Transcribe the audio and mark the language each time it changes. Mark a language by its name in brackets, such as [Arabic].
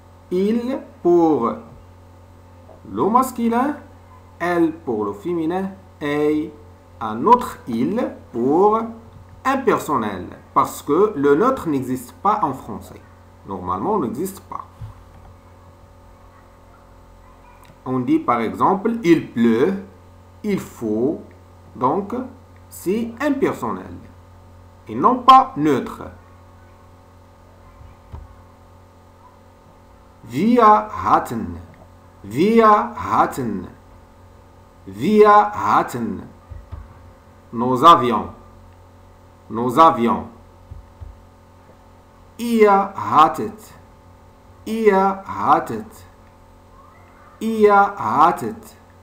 [French] Il pour le masculin, elle pour le féminin et un autre il pour impersonnel parce que le neutre n'existe pas en français. Normalement, il n'existe pas. On dit par exemple il pleut, il faut, donc c'est impersonnel et non pas neutre. [German] Wir hatten, wir hatten, wir hatten. [French] Nous avions, nous avions. [German] Ihr hattet, ihr hattet, ihr hattet.